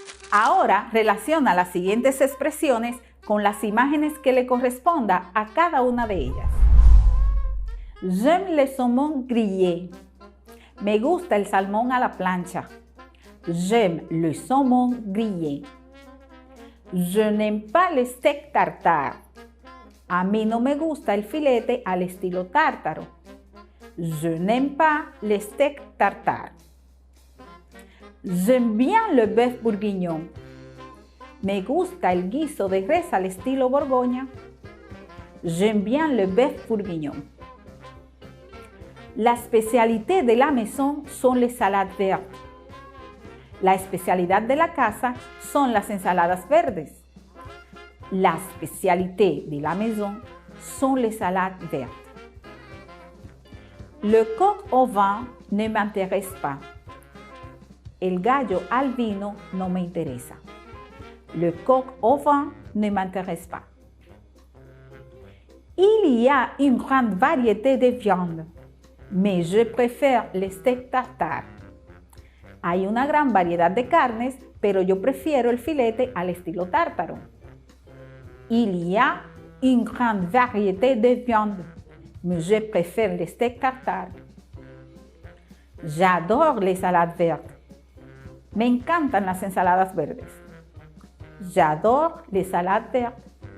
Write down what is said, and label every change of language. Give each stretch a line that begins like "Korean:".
Spanish: Ahora relaciona las siguientes expresiones con las imágenes que le corresponda a cada una de ellas. J'aime le saumon grillé. Me gusta el salmón a la plancha.
French: J'aime le saumon grillé. Je n'aime pas le steak tartare.
Spanish: A mí no me gusta el filete al estilo tártaro.
French: Je n'aime pas le steak tartare. J'aime bien le bœuf bourguignon.
Spanish: Me gusta el guiso de res al estilo Borgoña.
French: J'aime bien le bœuf bourguignon. La spécialité de la maison son les salades vertes.
Spanish: La especialidad de la casa son las ensaladas verdes.
French: La spécialité de la maison sont les salades vertes. Le coq au vin ne m'intéresse pas. El gallo al vino no me interesa. Le coq au vin ne m'intéresse pas. Il y a une grande variété de viandes, mais je préfère le steak tartare.
Spanish: Hay una gran variedad de carnes, pero yo prefiero el filete al estilo tártaro.
French: Il y a une grande variété de viande, mais je préfère le steak tartare. J'adore les salades vertes.
Spanish: Me encantan las ensaladas verdes.
French: J'adore les salades vertes.